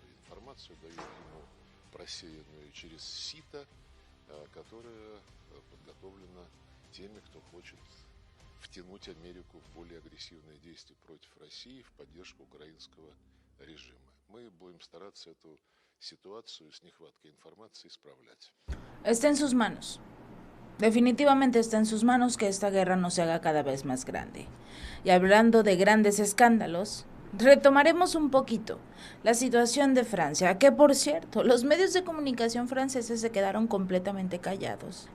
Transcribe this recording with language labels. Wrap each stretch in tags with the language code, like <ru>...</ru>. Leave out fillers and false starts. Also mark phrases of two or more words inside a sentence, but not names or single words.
<ru>Информацию дают ему просеянную через сито, которая подготовлена теми, кто хочет втянуть Америку в более агрессивные действия против России в поддержку украинского режима. Мы будем стараться эту ситуацию с нехваткой информации исправлять.</ru> <es>Está en sus manos. Definitivamente está en sus manos que esta guerra no se haga cada vez más grande. Y hablando de grandes escándalos, retomaremos un poquito la situación de Francia, que por cierto, los medios de comunicación franceses se quedaron completamente callados.</es>